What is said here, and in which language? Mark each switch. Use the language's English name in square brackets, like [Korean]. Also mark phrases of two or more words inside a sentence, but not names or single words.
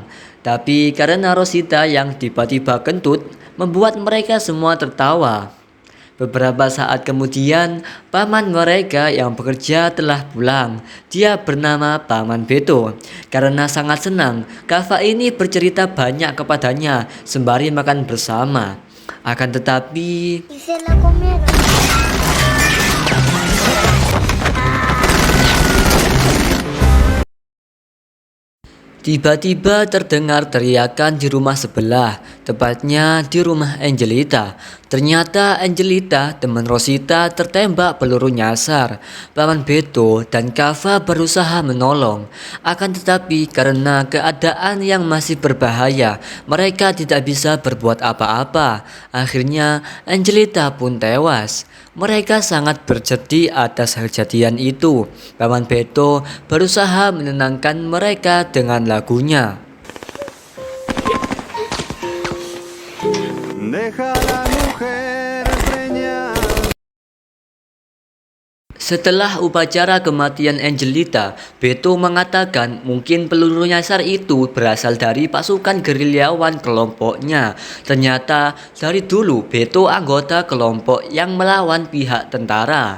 [Indonesian] Tapi karena Rosita yang tiba-tiba kentut, membuat mereka semua tertawa. Beberapa saat kemudian, paman mereka yang bekerja telah pulang. Dia bernama Paman Beto. Karena sangat senang, Kava ini bercerita banyak kepadanya sembari makan bersama. Akan tetapi, [Spanish] Y se la comieron. [Indonesian] tiba-tiba terdengar teriakan di rumah sebelah, tepatnya di rumah Angelita. Ternyata Angelita, teman Rosita, tertembak peluru nyasar. Paman Beto dan Kava berusaha menolong. Akan tetapi karena keadaan yang masih berbahaya, mereka tidak bisa berbuat apa-apa. Akhirnya Angelita pun tewas. Mereka sangat bersedih atas kejadian itu. Paman Beto berusaha menenangkan mereka dengan lagunya. [Spanish] Deja la mujer preñada. [Indonesian] Setelah upacara kematian Angelita, Beto mengatakan mungkin peluru nyasar itu berasal dari pasukan gerilyawan kelompoknya. Ternyata dari dulu Beto anggota kelompok yang melawan pihak tentara.